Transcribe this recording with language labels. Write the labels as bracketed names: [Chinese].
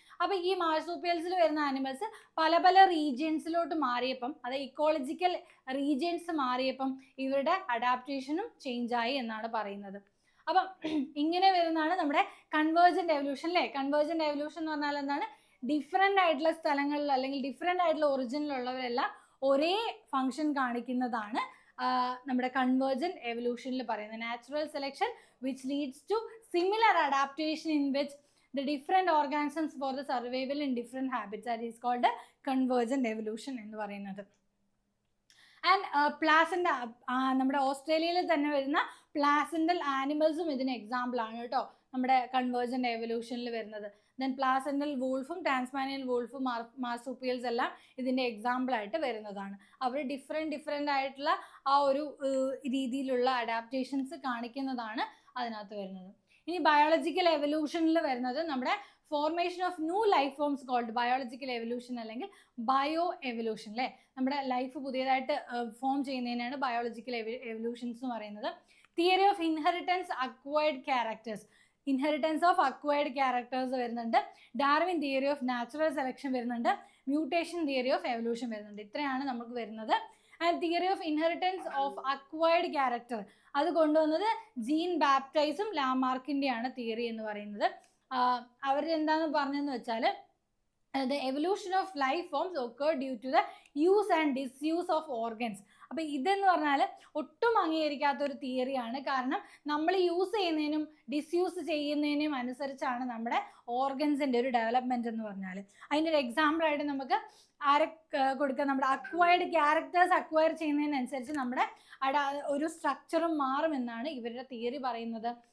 [Malayalam] അപ്പോൾ ഈ മാർസൂപ്പിയൽസിൽ വരുന്ന ആനിമൽസ് പല പല റീജിയൻസിലോട്ട് മാറിയപ്പം, അതായത് ഇക്കോളജിക്കൽ റീജിയൻസ് മാറിയപ്പം ഇവരുടെ അഡാപ്റ്റേഷനും ചേഞ്ചായി എന്നാണ് പറയുന്നത്. അപ്പം ഇങ്ങനെ വരുന്നതാണ് നമ്മുടെ കൺവേർജൻ്റ് എവല്യൂഷൻ അല്ലേ. കൺവേർജൻ്റ് എവല്യൂഷൻ എന്ന് പറഞ്ഞാൽ എന്താണ്, ഡിഫറെൻ്റ് ആയിട്ടുള്ള സ്ഥലങ്ങളിൽ അല്ലെങ്കിൽ ഡിഫറെൻ്റ് ആയിട്ടുള്ള ഒറിജിനിലുള്ളവരെല്ലാം ഒരേ ഫങ്ഷൻ കാണിക്കുന്നതാണ് നമ്മുടെ കൺവേർജൻ്റ് എവല്യൂഷനിൽ പറയുന്നത്. [English] natural selection which leads to similar adaptation in which the different organisms for the survival in different habitats is called convergent evolution [Malayalam] എന്ന് പറയുന്നത്. ആൻഡ് പ്ലാസൻ്റ, നമ്മുടെ ഓസ്ട്രേലിയയിൽ തന്നെ വരുന്ന പ്ലാസൻ്റൽ ആനിമൽസും ഇതിന് എക്സാമ്പിൾ ആണ് കേട്ടോ നമ്മുടെ കൺവേർജൻ്റ് എവല്യൂഷനിൽ വരുന്നത്. ദെൻ പ്ലാസൻ്റൽ വൂൾഫും ടാൻസ്മാനിയൻ വൂൾഫും മാർസൂപ്പിയൽസ് എല്ലാം ഇതിൻ്റെ എക്സാമ്പിളായിട്ട് വരുന്നതാണ്. അവർ ഡിഫറെൻ്റ് ആയിട്ടുള്ള ആ ഒരു രീതിയിലുള്ള അഡാപ്റ്റേഷൻസ് കാണിക്കുന്നതാണ് അതിനകത്ത് വരുന്നത്. ഇനി ബയോളജിക്കൽ എവല്യൂഷനിൽ വരുന്നത് നമ്മുടെ [English] formation of new life forms called biological evolution [Malayalam] അല്ലെങ്കിൽ ബയോ എവല്യൂഷൻ അല്ലേ. നമ്മുടെ ലൈഫ് പുതിയതായിട്ട് ഫോം ചെയ്യുന്നതിനാണ് ബയോളജിക്കൽ എവല്യൂഷൻസ് എന്ന് പറയുന്നത്. Theory of inheritance acquired characters, inheritance of acquired characters വരുന്നുണ്ട്. Darwin theory of natural selection വരുന്നുണ്ട്. മ്യൂട്ടേഷൻ തിയറി ഓഫ് എവല്യൂഷൻ വരുന്നുണ്ട്. ഇത്രയാണ് നമുക്ക് വരുന്നത്. And theory of inheritance of acquired character അത് കൊണ്ടുവന്നത് ജീൻ ബാപ്റ്റൈസും ലാമാർക്കിൻ്റെയാണ് തിയറി എന്ന് പറയുന്നത്. അവരെന്താന്ന് പറഞ്ഞതെന്ന് വെച്ചാൽ [English] the evolution of life forms occurred due to the use and disuse of organs. [Malayalam] അപ്പോൾ ഇതെന്ന് പറഞ്ഞാൽ ഒട്ടും അംഗീകരിക്കാത്ത ഒരു തിയറിയാണ്. കാരണം നമ്മൾ യൂസ് ചെയ്യുന്നതിനും ഡിസ്യൂസ് ചെയ്യുന്നതിനും അനുസരിച്ചാണ് നമ്മുടെ ഓർഗൻസിൻ്റെ ഒരു ഡെവലപ്മെൻറ്റ് എന്ന് പറഞ്ഞാൽ. അതിൻ്റെ ഒരു എക്സാമ്പിളായിട്ട് നമുക്ക് ആരെ കൊടുക്കുക, നമ്മുടെ അക്വയർഡ് ക്യാരക്ടേഴ്സ് അക്വയർ ചെയ്യുന്നതിനനുസരിച്ച് നമ്മുടെ ഒരു സ്ട്രക്ചറും മാറുമെന്നാണ് ഇവരുടെ തിയറി പറയുന്നത്.